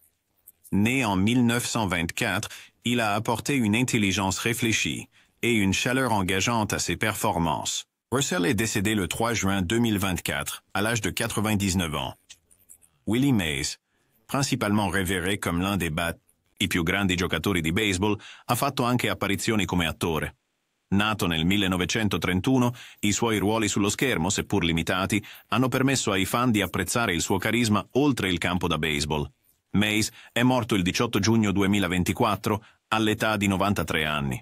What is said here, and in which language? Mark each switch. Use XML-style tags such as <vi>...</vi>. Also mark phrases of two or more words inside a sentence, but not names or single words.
<fr>Né en 1924, il a apporté une intelligence réfléchie et une chaleur engageante à ses performances. Russell est décédé le 3 juin 2024, à l'âge de 99 ans.</fr> <it>Willie Mays,</it> <fr>principalement révéré comme l'un des</fr> <it>i più grandi giocatori di baseball, ha fatto anche apparizioni come attore. Nato nel 1931, i suoi ruoli sullo schermo, seppur limitati, hanno permesso ai fan di apprezzare il suo carisma oltre il campo da baseball. Mays è morto il 18 giugno 2024 all'età di 93 anni.</it>